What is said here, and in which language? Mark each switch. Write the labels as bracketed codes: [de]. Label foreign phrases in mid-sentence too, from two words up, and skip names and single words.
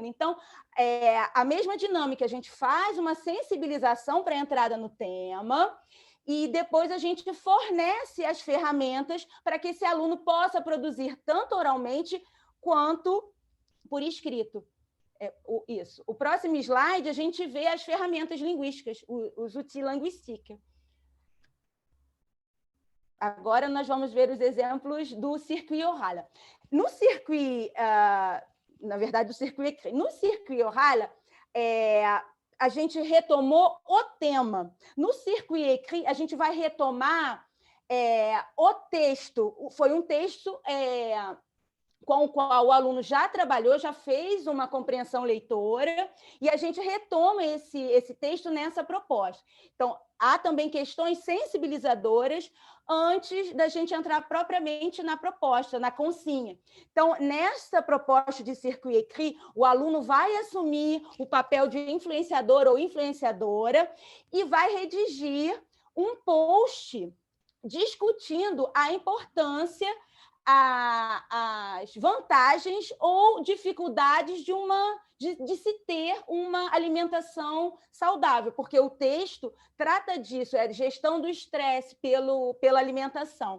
[pt] Então, a mesma dinâmica, a gente faz uma sensibilização para a entrada no tema e depois a gente fornece as ferramentas para que esse aluno possa produzir tanto oralmente quanto por escrito. Isso. O próximo slide, a gente vê as ferramentas linguísticas, os [fr] outils linguistiques. [pt] Agora nós vamos ver os exemplos do [fr] circuit oral. [pt] No circuit, na verdade, do [fr] circuit écrit. [pt] No [fr] circuit oral, [pt] a gente retomou o tema. No [fr] circuit écrit, [pt] a gente vai retomar o texto. Foi um texto com o qual o aluno já trabalhou, já fez uma compreensão leitora, e a gente retoma esse texto nessa proposta. Então, há também questões sensibilizadoras antes da gente entrar propriamente na proposta, na consinha. Então, nessa proposta de [fr] circuit écrit, [pt] o aluno vai assumir o papel de influenciador ou influenciadora e vai redigir um post discutindo a importância as vantagens ou dificuldades de se ter uma alimentação saudável, porque o texto trata disso, é gestão do estresse pela alimentação.